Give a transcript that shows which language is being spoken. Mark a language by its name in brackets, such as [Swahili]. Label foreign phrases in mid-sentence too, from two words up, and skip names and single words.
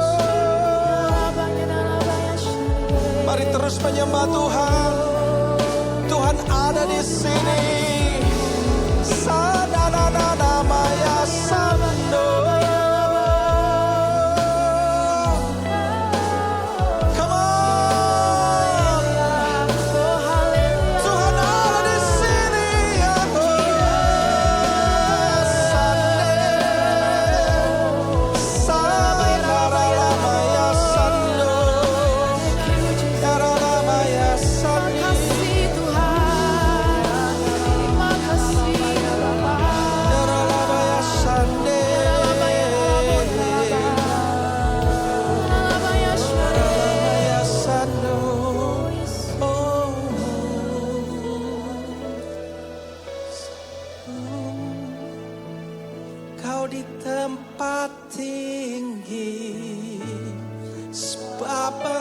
[Indonesian] Mari terus menyembah Tuhan. Tuhan ada di sini. Sanana maya sando. [English] Come on. [Indonesian] Tuhan ada di sini. Sanaralamaya sando. Naralamaya sando. Naralamaya sando. Naralamaya sando. Oh. Kau di tempat tinggi, sebab